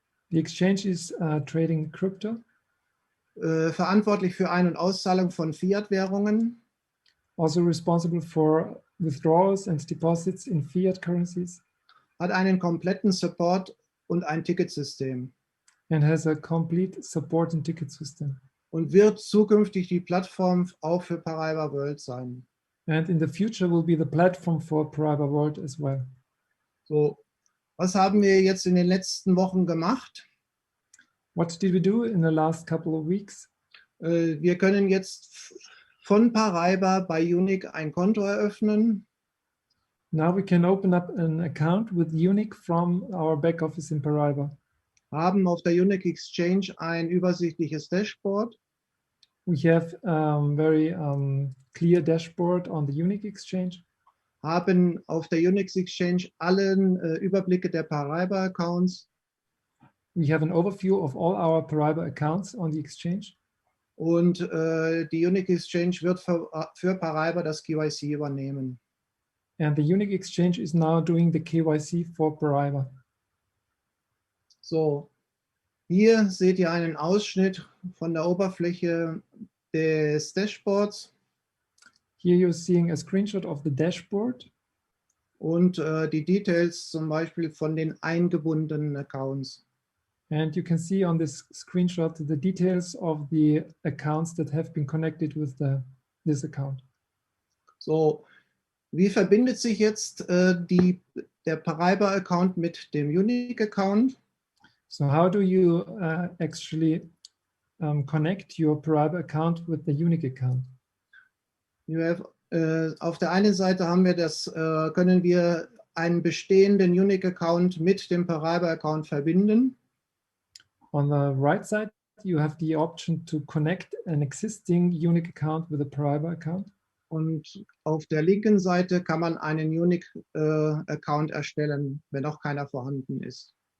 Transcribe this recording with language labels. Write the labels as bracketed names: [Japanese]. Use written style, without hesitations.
[English] The exchange is trading crypto, [German] verantwortlich für Ein- und Auszahlung von Fiat-Währungen, [English] also responsible for withdrawals and deposits in fiat currencies, [German] hat einen kompletten Support und ein Ticketsystem [English] and has a complete support and ticket system. [German] und wird zukünftig die Plattform auch für Paraiba World sein. [English] And in the future will be the platform for Paraiba World as well. [German] So, was haben wir jetzt in den letzten Wochen gemacht? [English] What did we do in the last couple of weeks? [German] Wir können jetzt von Paraiba bei Unique ein Konto eröffnen. [English] Now we can open up an account with Unique from our back office in Paraiba. [German] Haben auf der Unique Exchange ein übersichtliches Dashboard. [English] We have very clear dashboard on the Unique Exchange. [German] Haben auf der Unique Exchange allen Überblicke der Paraiba-Accounts. [English] We have an overview of all our Paraiba accounts on the exchange. [German] Und die Unique Exchange wird für Paraiba das KYC übernehmen. [English] And the Unique Exchange is now doing the KYC for Paraiba. [German] So, hier seht ihr einen Ausschnitt von der Oberfläche des Dashboards. [English] Here you're seeing a screenshot of the dashboard. [German] Und die Details zum Beispiel von den eingebundenen Accounts. [English] And you can see on this screenshot the details of the accounts that have been connected with this account. [German] So, wie verbindet sich jetzt der Paraiba-Account mit dem Unique-Account? [English] So how do you actually connect your Paraiba account with the Unique account? [German] Auf der einen Seite haben wir können wir einen bestehenden Unique-Account mit dem Paraiba-Account verbinden. [English] On the right side, you have the option to connect an existing Unique account with a Paraiba account. [German] Und auf der linken Seite kann man einen Unique-Account erstellen, wenn auch keiner vorhanden ist.